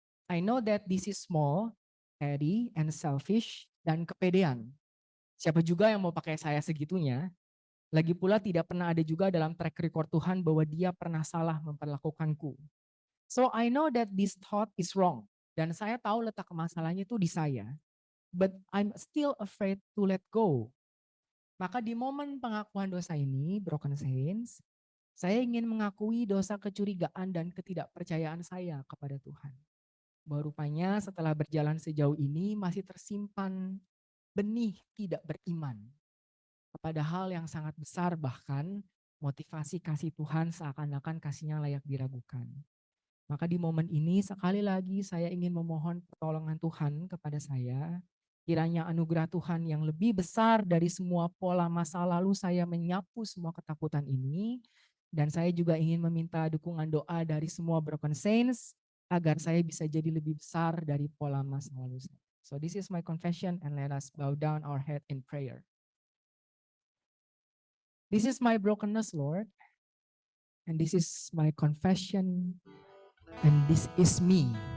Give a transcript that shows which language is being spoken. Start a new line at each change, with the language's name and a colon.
English: I know that this is small, petty, and selfish,
Indonesian: dan kepedean. Siapa juga yang mau pakai saya segitunya? Lagi pula tidak pernah ada juga dalam track record Tuhan bahwa dia pernah salah memperlakukanku.
English: So I know that this thought is wrong.
Indonesian: Dan saya tahu letak masalahnya itu di saya.
English: but I'm still afraid to let go.
Indonesian: Maka di momen pengakuan dosa ini, broken saints, saya ingin mengakui dosa kecurigaan dan ketidakpercayaan saya kepada Tuhan. Bahwa rupanya setelah berjalan sejauh ini masih tersimpan benih tidak beriman kepada hal yang sangat besar, bahkan motivasi kasih Tuhan seakan-akan kasihnya layak diragukan. Maka di momen ini sekali lagi saya ingin memohon pertolongan Tuhan kepada saya. Kiranya anugerah Tuhan yang lebih besar dari semua pola masa lalu saya menyapu semua ketakutan ini. Dan saya juga ingin meminta dukungan doa dari semua broken saints agar saya bisa jadi lebih besar dari pola masa lalu saya.
English: So this is my confession, and let us bow down our head in prayer. This is my brokenness, Lord, and this is my confession, and this is me.